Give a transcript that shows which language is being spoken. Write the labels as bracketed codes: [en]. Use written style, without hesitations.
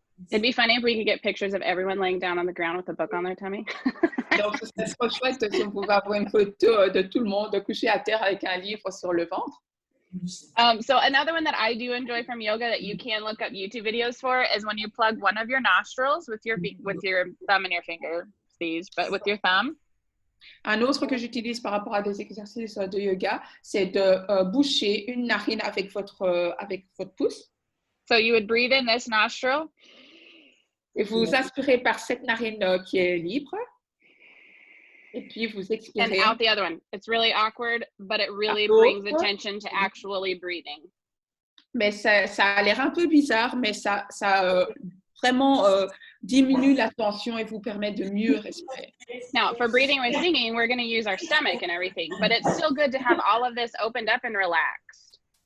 [en] It'd be funny if we could get pictures of everyone laying down on the ground with a book on their tummy. [fr] Donc, ce serait trop chouette si on pouvait avoir une photo de tout le monde couché à terre avec un livre sur le ventre. [en] So another one that I do enjoy from yoga that you can look up YouTube videos for is when you plug one of your nostrils with your thumb and your finger, but with your thumb. [fr] Un autre que j'utilise par rapport à des exercices de yoga, c'est de boucher une narine avec votre pouce. [en] So you would breathe in this nostril. [fr] Et vous inspirez par cette narine qui est libre. Et puis vous expirez. [en] And out the other one. It's really awkward, but it really brings attention to actually breathing. [fr] Mais ça a l'air un peu bizarre, mais ça vraiment diminue la tension et vous permet de mieux respirer. [en] Now, for breathing with singing, we're going to use our stomach and everything, but it's still good to have all of this opened up and relaxed.